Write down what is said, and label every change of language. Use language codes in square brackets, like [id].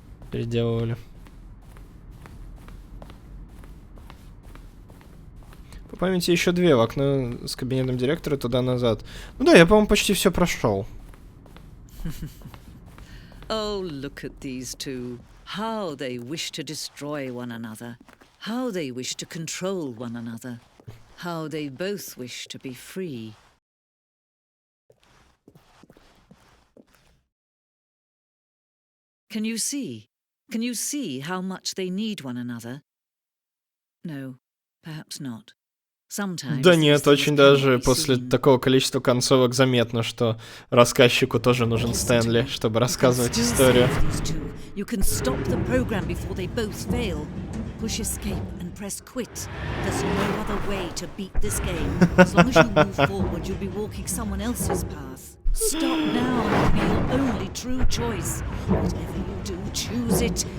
[ru] Переделывали. По памяти еще 2 в окно с кабинетом директора туда-назад. Ну да, я, по-моему, почти все прошел. [en] Oh, look at these two. How they wish to destroy one another. How they wish to control one another. How they both wish to be free. Can you see? Can you see how much they need one another? No, perhaps not. Sometimes [ru] Да нет, очень даже после такого количества концовок заметно, что рассказчику тоже нужен Стэнли, чтобы рассказывать историю. [en] You can stop the program before they both fail. Push escape and press quit. There's no other way to beat this game. As long as you move forward, you'll be walking someone else's path. Stop now and be your only true choice. Whatever you do, choose it.